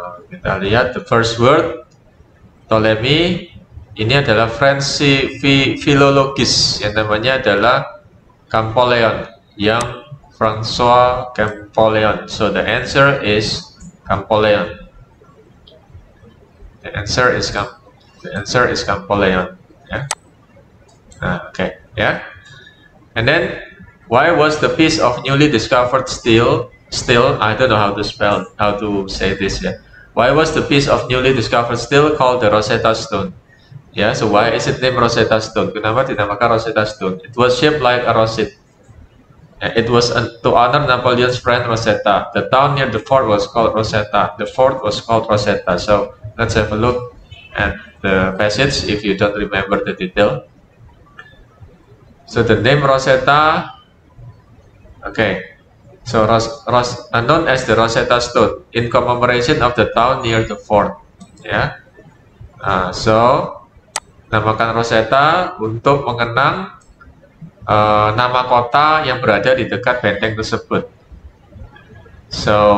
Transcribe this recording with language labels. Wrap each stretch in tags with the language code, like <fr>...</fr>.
<id>Kita lihat</id> <en>the first word Ptolemy.</en> <id>Ini adalah French philologis yang namanya adalah Champollion, Young François Champollion.</id> <en>So the answer is Champollion. The answer is Champollion. Yeah. Okay. Yeah. And then, why was the piece of newly discovered still? I don't know how to say this. Yeah. Why was the piece of newly discovered still called the Rosetta Stone? Yeah, so why is it named Rosetta Stone?</en> <id>Kenapa dinamakan Rosetta Stone?</id> <en>It was shaped like a rosette. It was to honor Napoleon's friend Rosetta. The town near the fort was called Rosetta. The fort was called Rosetta. So let's have a look at the passage if you don't remember the detail. So the name Rosetta, okay. So known as the Rosetta Stone in commemoration of the town near the fort. Yeah.</en> <id>So namakan Rosetta untuk mengenang nama kota yang berada di dekat benteng tersebut. So</id>